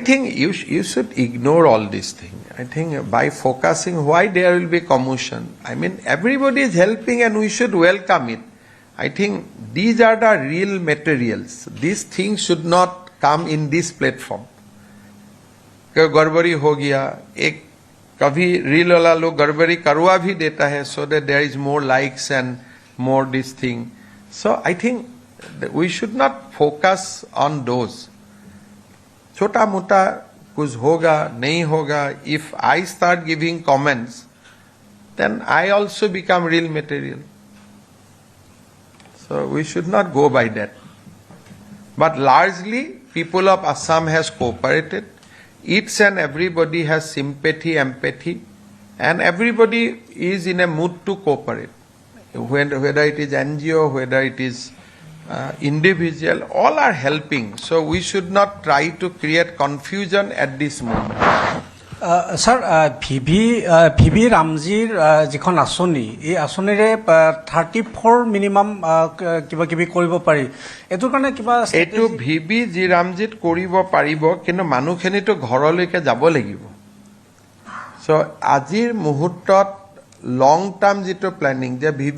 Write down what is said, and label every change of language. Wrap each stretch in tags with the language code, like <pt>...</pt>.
<en>I think you should ignore all these things. I think by focusing why there will be commotion. I mean, everybody is helping and we should welcome it. I think these are the real materials. These things should not come in this platform.</en> <hi>गड़बड़ी हो गया एक कभी reel वाला लोग गड़बड़ी करवा भी देता है</hi> <en>so that there is more likes and more this thing. So I think we should not focus on those.</en> <hi>छोटा मोटा कुछ होगा नहीं होगा.</hi> <en>If I start giving comments, then I also become real material. So we should not go by that. But largely, people of Assam has cooperated. Each and everybody has sympathy, empathy, and everybody is in a mood to cooperate. Whether it is NGO, whether it is individual, all are helping. So we should not try to create confusion at this moment.</en> <as>Sir VV ৰামজীৰ যিখন আঁচনি এই আঁচনিৰে 34 minimum কিবা কিবি কৰিব পাৰি এইটোৰ কাৰণে কিবা এইটো ভিভি জি ৰামজিত কৰিব পাৰিব কিন্তু মানুহখিনিতো ঘৰলৈকে যাব লাগিব সো আজিৰ মুহূৰ্তত লং টাৰ্ম যিটো প্লেনিং যে</as>